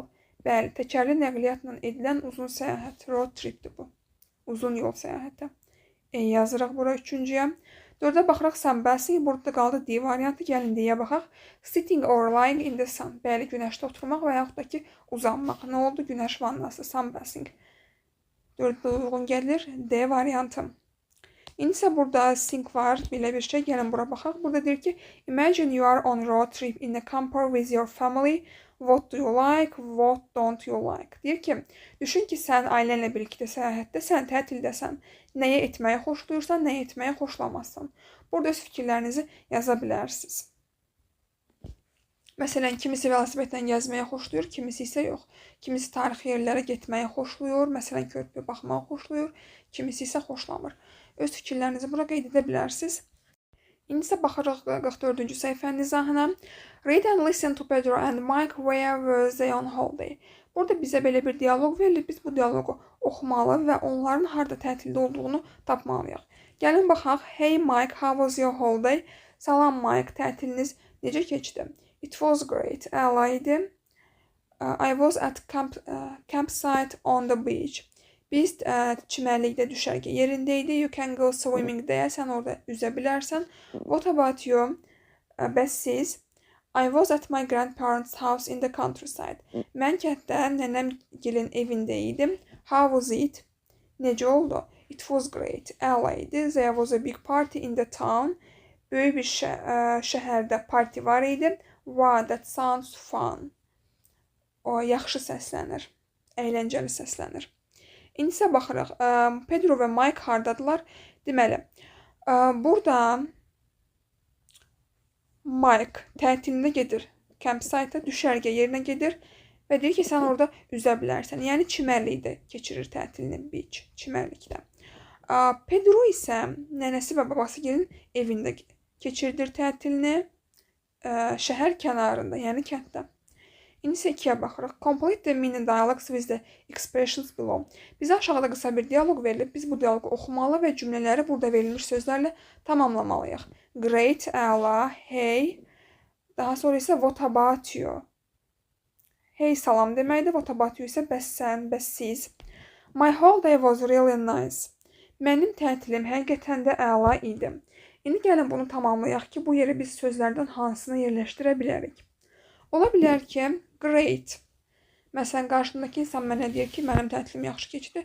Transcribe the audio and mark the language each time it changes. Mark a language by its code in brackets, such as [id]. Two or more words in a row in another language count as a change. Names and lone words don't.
[az] Bəli, təkərli nəqliyyatla edilən uzun səyahət, [en] road tripdir [az] bu. Uzun yol səyahəti. Yazırıq bura 3-cüyə. 4-ə baxırıq sunbathing. Burada qaldı D variantı. Gəlin D-yə baxaq. [en] Sitting or lying in the sun. [az] Bəli, günəşdə oturmaq və yaxud da ki, uzanmaq. Nə oldu? Günəş vannası, sunbathing. 4-də uyğun gəlir. D variantı. İndi isə burada sing var. Belə bir şey. Gəlin bura baxaq. Burada deyir ki, [en] imagine you are on road trip in a camper with your family. What do you like? What don't you like? [az] Deyir ki, düşün ki, sən ailənlə birlikdə səyahətdəsən, tətildəsən. Nəyə etməyi xoşlayırsan, nəyə etməyi xoşlamazsan. Burada öz fikirlərinizi yaza bilərsiniz. Məsələn, kimisi velosipedlə gəzməyə xoşlayır, kimisi isə yox. Kimisi tarixi yerlərə getməyi xoşlayır, məsələn, körpüyə baxmağı xoşlayır, kimisi isə xoşlamır. Öz fikirlərinizi bura qeyd edə bilərsiniz. İndi isə baxırıq 44-cü səhifənin izahına. [en] Read and listen to Pedro and Mike where were they on holiday. [az] Burada bizə belə bir dialoq verilir. Biz bu dialoqu oxumalı və onların harda tətildə olduğunu tapmalıyıq. Gəlin baxaq. [en] Hey Mike, how was your holiday? [az] Salam Mike, tətiliniz necə keçdi? [en] It was great. [az] Əla idi. [en] I was at campsite on the beach. [az] Biz çimərlikdə düşərgə yerindəydi. [en] You can go swimming [az] deyə sən orada üzə bilərsən. [en] What about you? [az] Bəs siz? [en] I was at my grandparents' house in the countryside. [az] Mən kənddə nənəmgilin evində idim. [en] How was it? [az] Necə oldu? [en] It was great. [az] Əla idi. [en] There was a big party in the town. [az] Böyük bir şəhərdə parti var idi. [en] Wow, that sounds fun. [az] O yaxşı səslənir. Əyləncəli səslənir. İndi isə baxırıq. Pedro və Mike hardadılar? Deməli, burada Mike tətilində gedir. Campsite-a, düşərgə yerinə gedir və deyir ki, sən orada üzə bilərsən. Yəni, çimərlikdə keçirir tətilini, beach, çimərlikdə. Pedro isə nənəsi və babası gəlin evində keçirdir tətilini şəhər kənarında, yəni kənddə. İndi isə 2-yə baxırıq. [en] Complete the mini dialogues with the expressions below. [az] Bizə aşağıda qısa bir dialoq verilib. Biz bu dialoqu oxumalı və cümlələri burada verilmiş sözlərlə tamamlamalıyıq. Great, əla, hey. Daha sonra isə [en] what about you? [az] Hey, salam deməkdir. [en] What about you [az] isə bəs sən, bəs siz. [en] My holiday was really nice. [az] Mənim tətilim həqiqətən də əla idi. İndi gəlin bunu tamamlayaq ki, bu yerə biz sözlərdən hansını yerləşdirə bilərik. Ola bilər ki, great. Məsələn, qarşımdakı insan mənə deyir ki, mənim tətilim yaxşı keçdi.